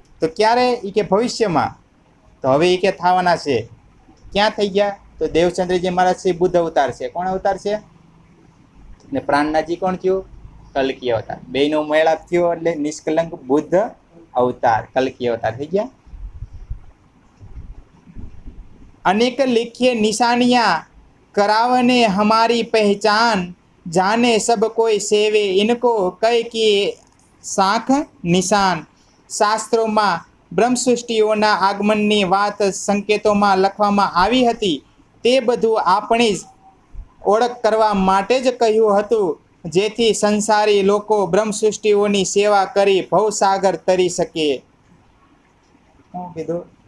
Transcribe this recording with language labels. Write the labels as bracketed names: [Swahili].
[Gujarati] તો ક્યારે? એ કે ભવિષ્યમાં. તો હવે એ કે થવાના છે. ક્યાં થઈ ગયા? તો દેવચંદ્રજી મહારાજ છે બુદ્ધ અવતાર છે. કોણ અવતાર છે? ને પ્રાણનાથજી કોણ થયું? કલ્કી અવતાર. બેયનો મેળાપ થયો એટલે નિષ્કલંક બુદ્ધ અવતાર, કલ્કી અવતાર થઈ ગયા. [Hindi] अनेक लिखिए निशानियां करावने हमारी पहचान, जाने सब कोई सेवे इनको कई की साख निशान. [Gujarati] શાસ્ત્રોમાં બ્રહ્મસૃષ્ટિઓના આગમનની વાત સંકેતોમાં લખવામાં આવી હતી. તે બધું આપણી જ ઓળખ કરવા માટે જ કહ્યું હતું, જેથી સંસારી લોકો બ્રહ્મસૃષ્ટિઓની સેવા કરી ભવસાગર તરી શકે. શું કીધું?